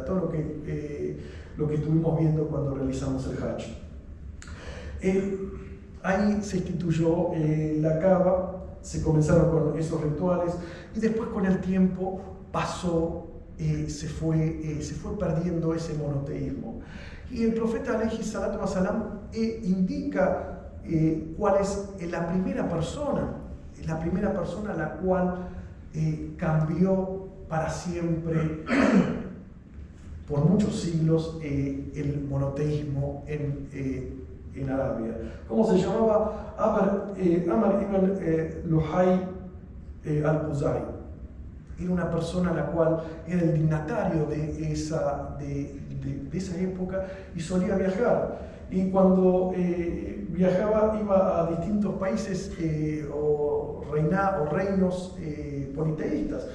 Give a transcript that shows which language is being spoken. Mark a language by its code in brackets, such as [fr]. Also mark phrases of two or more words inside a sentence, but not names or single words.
[es] Todo lo que estuvimos viendo cuando realizamos el Hajj. Ahí se instituyó la Kaaba, se comenzaron con esos rituales y después con el tiempo pasó, se fue perdiendo ese monoteísmo. Y el profeta [ar] عليه الصلاة والسلام [es] indica cuál es la primera persona la cual cambió para siempre, por muchos siglos, el monoteísmo en Arabia. ¿Cómo se llamaba? Amr ibn Luhay al-Khuzai. Era una persona la cual era el dignatario de esa época y solía viajar. Y cuando viajaba iba a distintos países o reinos politeístas.